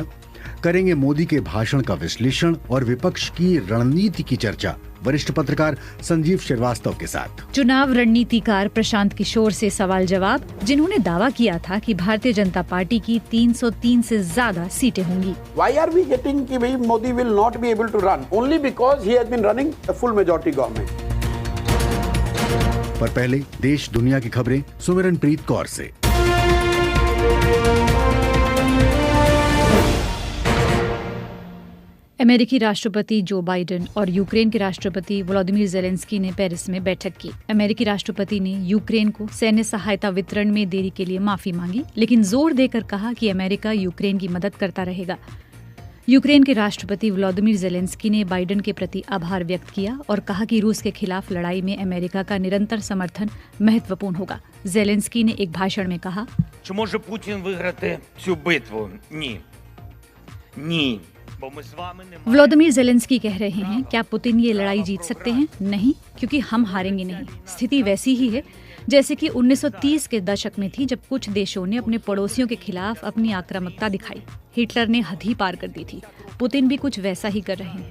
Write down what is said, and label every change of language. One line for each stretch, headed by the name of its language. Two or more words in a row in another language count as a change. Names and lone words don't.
Hindi: करेंगे मोदी के भाषण का विश्लेषण और विपक्ष की रणनीति की चर्चा वरिष्ठ पत्रकार संजीव श्रीवास्तव के साथ। चुनाव रणनीतिकार प्रशांत किशोर से सवाल जवाब, जिन्होंने दावा किया था कि भारतीय जनता पार्टी की 303 से ज्यादा सीटें होंगी।
English: Why are we getting
Hindi: कि भाई
English: मोदी will not be able to run only because he has been running a full majority government।
Hindi: पर पहले देश दुनिया की खबरें सुमिरनप्रीत कौर से। अमेरिकी राष्ट्रपति जो बाइडेन और यूक्रेन के राष्ट्रपति व्लादिमीर ज़ेलेंस्की ने पेरिस में बैठक की। अमेरिकी राष्ट्रपति ने यूक्रेन को सैन्य सहायता वितरण में देरी के लिए माफी मांगी, लेकिन जोर देकर कहा कि अमेरिका यूक्रेन की मदद करता रहेगा। यूक्रेन के राष्ट्रपति व्लादिमीर ज़ेलेंस्की ने बाइडेन के प्रति आभार व्यक्त किया और कहा कि रूस के खिलाफ लड़ाई में अमेरिका का निरंतर समर्थन महत्वपूर्ण होगा। ज़ेलेंस्की ने एक भाषण में कहा,
Ukrainian: Чи може Путін виграти цю битву? Ні. Ні.
Hindi: व्लादिमीर ज़ेलेंस्की कह रहे हैं, क्या पुतिन ये लड़ाई जीत सकते हैं? नहीं, क्योंकि हम हारेंगे नहीं। स्थिति वैसी ही है जैसे कि 1930 के दशक में थी, जब कुछ देशों ने अपने पड़ोसियों के खिलाफ अपनी आक्रामकता दिखाई। हिटलर ने हद ही पार कर दी थी। पुतिन भी कुछ वैसा ही कर रहे हैं।